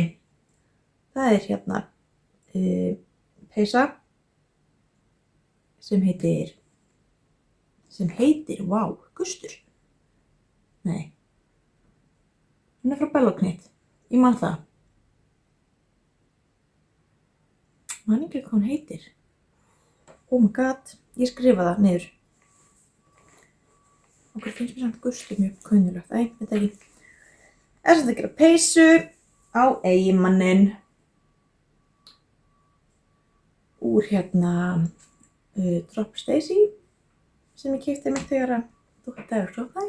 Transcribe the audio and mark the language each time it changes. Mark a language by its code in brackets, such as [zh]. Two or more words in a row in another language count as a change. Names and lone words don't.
[is] Það er hérna peysa sem heitir, vá, Gustur. Nei. Hún er frá Belloknit. Ég man það. Man ekki hvað hún heitir. [en] Oh my god, [is] ég skrifa það niður. Okkur finnst mér samt Gustur mjög kunnulegt. Æ, veit ekki. Er samt að gera peysu á eiginmanninn. Úr hérna Drop Stacy sem ég keypti mér þegar að Dóttir Dæverk opnaði.